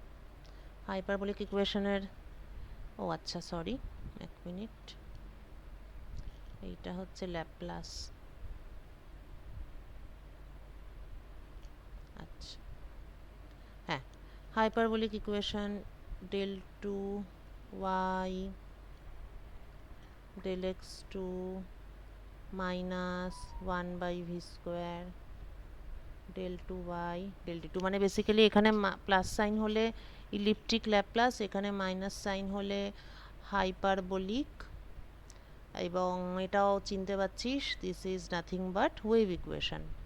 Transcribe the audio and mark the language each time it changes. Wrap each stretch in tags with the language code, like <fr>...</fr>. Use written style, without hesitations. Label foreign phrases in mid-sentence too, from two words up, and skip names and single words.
<bn>হাইপারবোলিক ইকুয়েশনের, ও আচ্ছা সরি, এক মিনিট, এইটা হচ্ছে ল্যাপ্লাস। আচ্ছা, হ্যাঁ,</bn> <en>hyperbolic equation del 2y del x2 minus 1/v square del 2y del d2,</en> <bn>মানে বেসিক্যালি এখানে</bn> <en>plus sign</en> <bn>হলে</bn> <en>elliptic Laplace,</en> <bn>এখানে</bn> <en>minus sign</en> <bn>হলে হাইপারবোলিক, এবং এটাও চিনতে পারছিস,</bn> <en>this is nothing but wave equation.</en>